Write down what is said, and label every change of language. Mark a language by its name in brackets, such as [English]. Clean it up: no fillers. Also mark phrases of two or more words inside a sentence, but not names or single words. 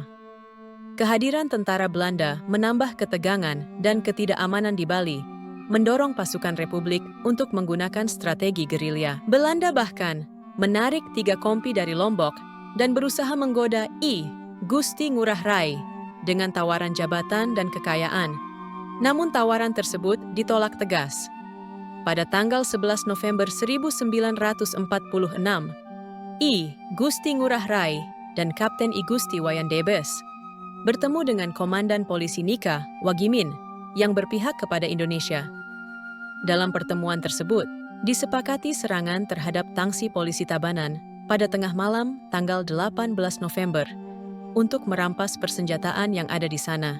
[Indonesian] Kehadiran tentara Belanda menambah ketegangan dan ketidakamanan di Bali, mendorong pasukan Republik untuk menggunakan strategi gerilya. Belanda bahkan menarik 3 kompi dari Lombok dan berusaha menggoda I Gusti Ngurah Rai dengan tawaran jabatan dan kekayaan. Namun tawaran tersebut ditolak tegas. Pada tanggal 11 November 1946, I Gusti Ngurah Rai dan Kapten I Gusti Wayan Debes bertemu dengan Komandan Polisi Nika Wagimin yang berpihak kepada Indonesia. Dalam pertemuan tersebut, disepakati serangan terhadap tangsi polisi Tabanan pada tengah malam tanggal 18 November untuk merampas persenjataan yang ada di sana.